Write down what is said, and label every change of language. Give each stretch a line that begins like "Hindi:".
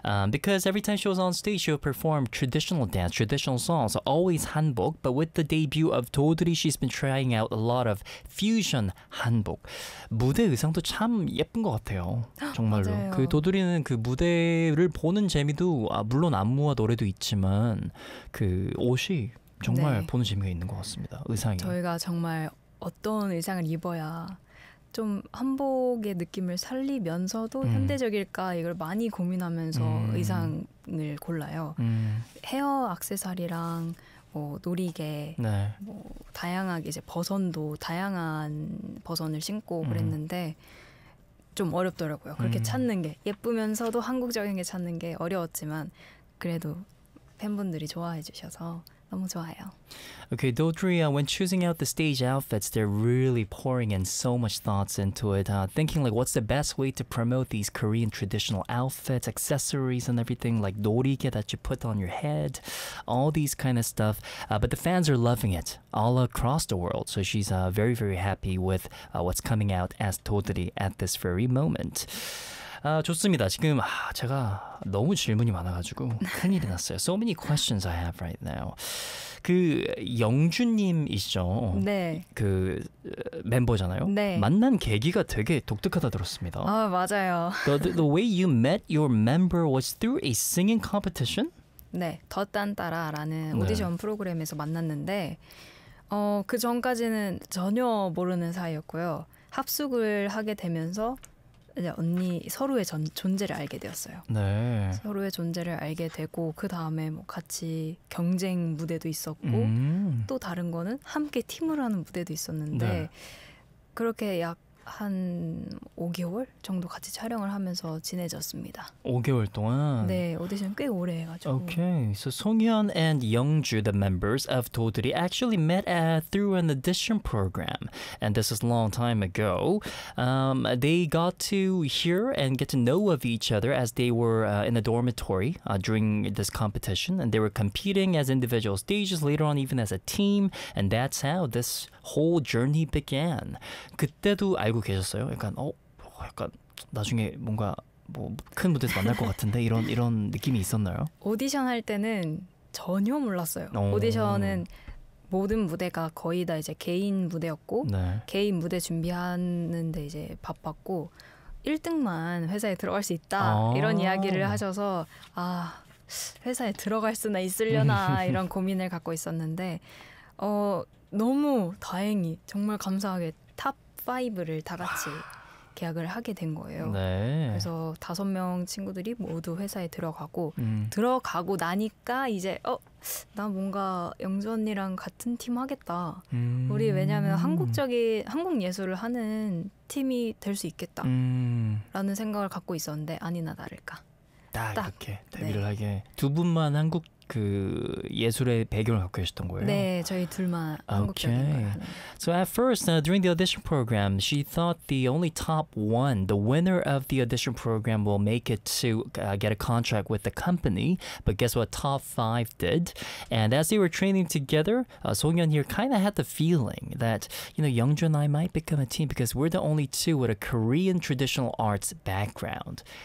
English: Because every time she was on stage, she would perform traditional dance, traditional songs, always hanbok, but with the debut of 도드리, she's been trying out a lot of fusion hanbok.
Korean: 무대 의상도 참 예쁜 것 같아요. 정말로. 맞아요. 그 도드리는 그 무대를 보는 재미도 아, 물론 안무와 노래도 있지만 그 옷이 정말 네. 보는 재미가 있는 것 같습니다. 의상이. 저희가 정말 어떤 의상을 입어야 좀 한복의 느낌을 살리면서도 현대적일까 이걸 많이 고민하면서 의상을 골라요. 헤어 액세서리랑 뭐 노리개, 네. 뭐 다양하게 이제 버선도 다양한 버선을 신고 그랬는데 좀 어렵더라고요. 그렇게 찾는 게 예쁘면서도 한국적인 게 찾는 게 어려웠지만 그래도 팬분들이 좋아해 주셔서 너무 좋아요.
English: Okay, Dodri, when choosing out the stage outfits, they're really pouring in so much thoughts into it, thinking like what's the best way to promote these Korean traditional outfits, accessories and everything, like 노리개 that you put on your head, all these kind of stuff. But the fans are loving it all across the world, so she's very, very happy with what's coming out as Dodri at this very moment.
Korean: 아, 좋습니다. 지금 아, 제가 너무 질문이 많아가지고 큰일이 났어요.
English: So many questions I have right now.
Korean: 그 영준님이시죠? 네. 그 멤버잖아요? 네. 만난 계기가 되게 독특하다 들었습니다. 아, 맞아요.
English: The way you met your member was through a singing competition?
Korean: 네. 더 딴따라라는 오디션 네. 프로그램에서 만났는데 그 전까지는 전혀 모르는 사이였고요. 합숙을 하게 되면서 이제 언니 서로의 존재를 알게 되었어요. 네. 서로의 존재를 알게 되고 그 다음에 뭐 같이 경쟁 무대도 있었고 또 다른 거는 함께 팀을 하는 무대도 있었는데 네. 그렇게 약 한 5개월 정도 같이 촬영을 하면서 친해졌습니다. 5개월 동안? 네, 오디션 꽤 오래 해가지고.
English: Okay, so Songhyun and Youngju, the members of 도드리, actually met through an audition program. And this is a long time ago. They got to hear and get to know of each other as they were in a dormitory during this competition. And they were competing as individual stages, later on even as a team. And that's how this whole journey began.
Korean: 그때도 알고 계셨어요? 약간 약간 나중에 뭔가 뭐 큰 무대에서 만날 것 같은데 이런 느낌이 있었나요? 오디션 할 때는 전혀 몰랐어요. 오디션은 모든 무대가 거의 다 이제 개인 무대였고 네. 개인 무대 준비하는데 이제 바빴고 1등만 회사에 들어갈 수 있다 이런 이야기를 하셔서 아 회사에 들어갈 수나 있으려나 이런 고민을 갖고 있었는데 너무 다행히 정말 감사하게 5를 다 같이 계약을 하게 된 거예요. 네. 그래서 5명 친구들이 모두 회사에 들어가고 들어가고 나니까 이제 나 뭔가 영주 언니랑 같은 팀 하겠다. 우리 왜냐하면 한국적인 한국 예술을 하는 팀이 될 수 있겠다라는 생각을 갖고 있었는데 아니나 다를까. 딱 이렇게 데뷔를 네. 하게 두 분만 한국 그 예술의 배경을 갖고 계셨던 거예요? 네, 저희 둘만 okay. 한국적인 걸 하는.
English: So at first, during the audition program, she thought the only top one, the winner of the audition program, will make it to get a contract with the company. But guess what? Top five did. And as they were training together, Songhyun here kind of had the feeling that, you know, Youngju and I might become a team because we're the only two with a Korean traditional arts background.